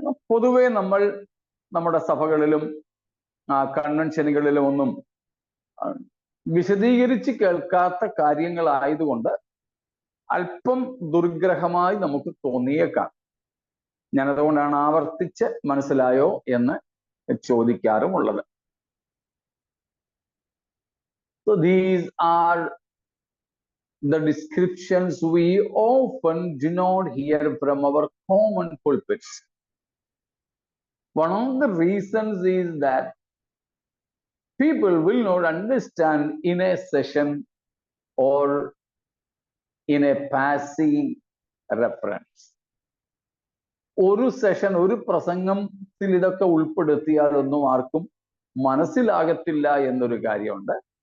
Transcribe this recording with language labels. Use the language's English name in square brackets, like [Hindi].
[Malayalam] പൊതുവെ നമ്മൾ നമ്മുടെ സഭകളിലും കൺവെൻഷനുകളിലും ഒന്നും വിശദീകരിച്ച് കേൾക്കാത്ത കാര്യങ്ങളായതുകൊണ്ട് അല്പം ദുർഗ്രഹമായി നമുക്ക് തോന്നിയേക്കാം. ഞാനതുകൊണ്ടാണ് ആവർത്തിച്ച് മനസ്സിലായോ എന്ന് ചോദിക്കാറുമുള്ളത്. [English] So these are the descriptions we often do not hear from our common pulpits. One of the reasons is that people will not understand in a session or in a passing reference. [Malayalam] ഒരു session, ഒരു പ്രസംഗത്തിൽ ഇതൊക്കെ ഉൾപ്പെടുത്തിയാലൊന്നും ആർക്കും മനസ്സിലാകത്തില്ല എന്നൊരു കാര്യമുണ്ട്.